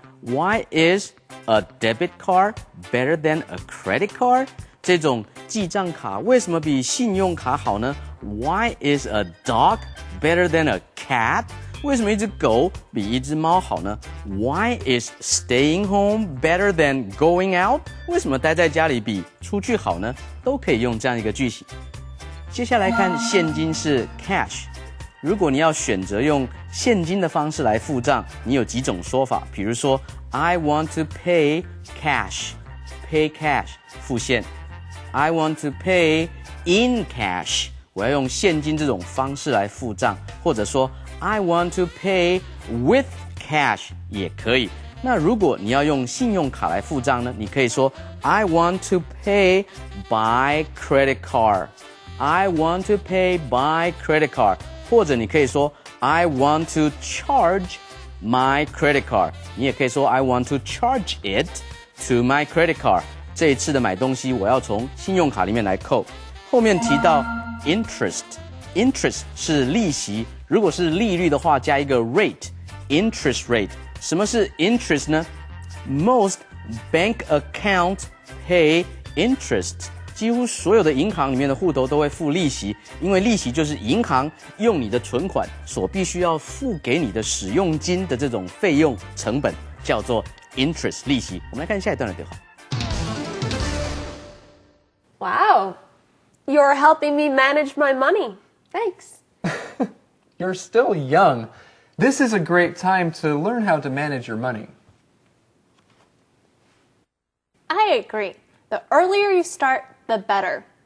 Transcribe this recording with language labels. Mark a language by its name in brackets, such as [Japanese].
[English] Why is a debit card better than a credit card? [Chinese] 这种记账卡为什么比信用卡好呢 ？ [English] Why is a dog better than a cat? [Chinese] 为什么一只狗比一只猫好呢 ？ [English] Why is staying home better than going out? [Chinese] 为什么待在家里比出去好呢？都可以用这样一个句型。接下来看现金是 cash。如果你要选择用现金的方式来付账，你有几种说法，比如说 [English] I want to pay cash, [Chinese] pay cash 付现。 [English] I want to pay in cash， [Chinese] 我要用现金这种方式来付账， [English] 或者说 I want to pay with cash [Chinese] 也可以。那如果你要用信用卡来付账呢，你可以说 [English] I want to pay by credit card。I want to pay by credit card， [Chinese] 或者你可以说 [English] I want to charge my credit card， [Chinese] 你也可以说 [English] I want to charge it to my credit card。 [Chinese] 这一次的买东西我要从信用卡里面来扣。后面提到 interest 是利息，如果是利率的话加一个 rate，interest rate。什么是 interest 呢？ [English] Most bank accounts pay interest。 [Chinese] 几乎所有的银行里面的户头都会付利息，因为利息就是银行用你的存款所必须要付给你的使用金的这种费用成本，叫做 interest 利息。我们来看下一段的对话。 [English] Wow, you're helping me manage my money. Thanks. You're still young. This is a great time to learn how to manage your money. I agree. The earlier you start, the better.